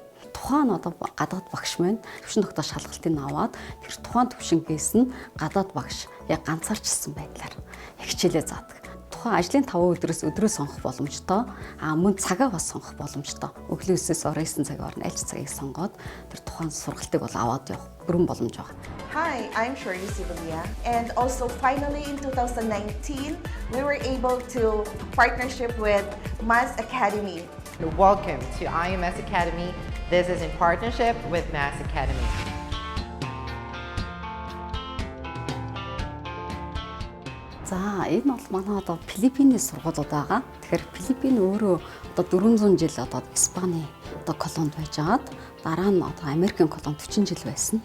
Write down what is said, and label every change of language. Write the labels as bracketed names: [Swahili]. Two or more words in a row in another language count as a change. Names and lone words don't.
[Mongolian] Тухайн одоо гадаад багш маань төвшин тогтоох шалгалтыг аваад тэр тухайн төвшингээс нь гадаад багш яг ганцаарчилсан байдлаар хичээлээ заадаг. Тухайн ажлын 5 өдрөөс өдрөө сонгох боломжтой. Мөн цагаа бас сонгох боломжтой. Өглөө 9-ээс оройсон цагаар нь аль ч цагийг сонгоод тэр тухайн сургалтыг бол аваад явах бүрэн боломж байгаа. [English] Hi, I'm Shirley Sibilia, and also finally in 2019 we were able to partnership with Mass Academy. Welcome to IMS Academy. This is in partnership with Mass Academy. [Mongolian] За энэ бол манай одоо Филиппиний сургуулиуд байгаа. Тэгэхээр Филиппин өөрөө одоо 400 жил одоо Испани одоо колонд байж агаад дараа нь одоо Америкийн колонд 40 жил байсан.